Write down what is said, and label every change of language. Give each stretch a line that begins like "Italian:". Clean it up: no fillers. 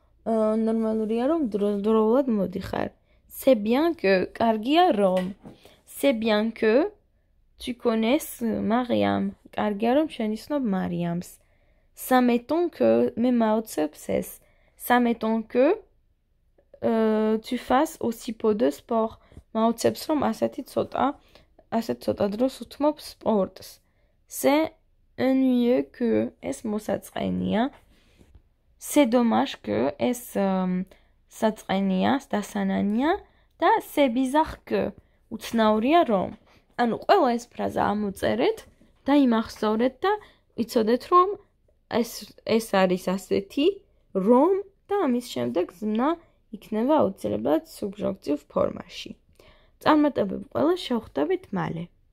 Georgian: ნორმალურია რომ დროულად მოდიხარ.
French: C'est bien que
Georgian: კარგია რომ
French: c'est bien que tu connaisses Mariam.
Georgian: კარგია რომ შენ იცნობ მარიამს.
French: Ça m'étonne que
Georgian: მე მაოცებს ეს.
French: Ça m'étonne que tu fasses aussi peu de sport.
Georgian: მაოცებს რომ ასეთ ცოტა დროს უთმობ სპორტს.
French: C'est ennuyeux que
Georgian: ეს მოსაწყენია.
French: C'est dommage que
Georgian: ეს საწყენია, დასანანია და
French: c'est bizarre que
Georgian: უცნაურია რომ. ანუ ყველა ეს ფრაზა ამოწერეთ და იმახსოვრეთ და იცოდეთ რომ ეს არის ასეთი რომ და ამის შემდეგ ზმნა იქნება აუცილებლად სუბჟუნქტივ ფორმაში. წარმატებები ყველა შევხვდებით მალე.